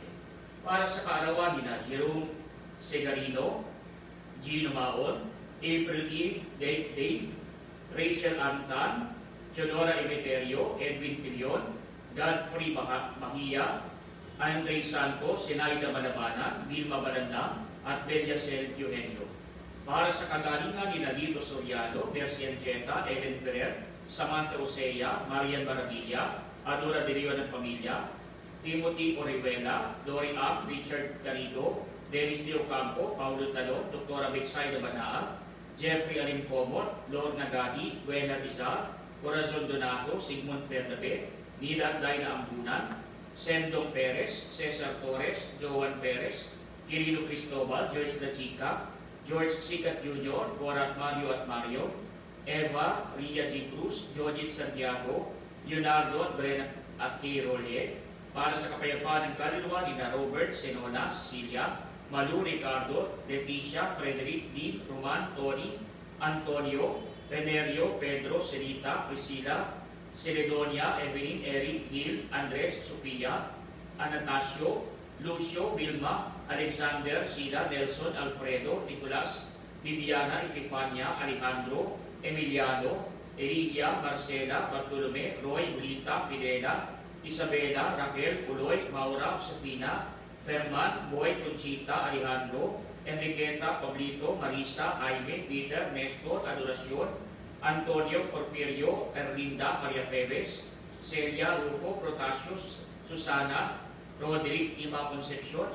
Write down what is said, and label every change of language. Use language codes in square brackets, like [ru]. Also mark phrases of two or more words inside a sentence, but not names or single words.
[tl] Para sa kaarawan ni na Jerome Segarino, Gino Maon, April Eve, Dave, Rachel Antan, Teodora Emeterio, Edwin Pilion, Godfrey Mahia, Andre Santos, Senaida Malabanan, Vilma Baranda, at Beliasel Eugenio. Para sa kagalingan ni Nalito Soriano, Mercy Ancheta, Eden Ferrer, Samantha Osea, Marian Maravilla, Adora de Leon at pamilya, Timothy Orihuela, Dory Am, Richard Carido, Dennis Leo Campo, Paulo Talon, Dr. Betsaida Banaa, Jeffrey Alim Comot, Lord Nagadi, Buena Rizal, Corazon Donato, Sigmund Bernabe, Nila Daina Ambunan, Sendong Perez, Cesar Torres, Joan Perez, Quirino Cristobal, Joyce La Chica, George Sikat Jr., Cora Mario at Mario, Eva, Ria G. Cruz, Jojit Santiago, Leonardo at Brena at Kay Rollier, para sa kapayapaan ng kaluluwa ni na Robert, Senona, Cecilia, Malu, Ricardo, Leticia, Frederick, Dean, Roman, Tony, Antonio, Renerio, Pedro, Celita, Priscilla, Celedonia, Evelyn, Eric, Gil, Andres, Sofia, Anastasio, Lucio, Vilma, Alexander, Sila, Nelson, Alfredo, Nicolas, Viviana, Epifania, Alejandro, Emiliano, Eligia, Marcela, Bartolome, Roy, Blita, Fidela, Isabela, Raquel, Uloy, Maura, Sofina, Ferman, Boy, Conchita, Alejandro, Enriqueta, Pablito, Marisa, Jaime, Peter, Nestor, Adoracion, Antonio, Porfirio, Erlinda, Maria Febes, Celia, Rufo, Protasius, Susana, Roderick, Ima Concepcion,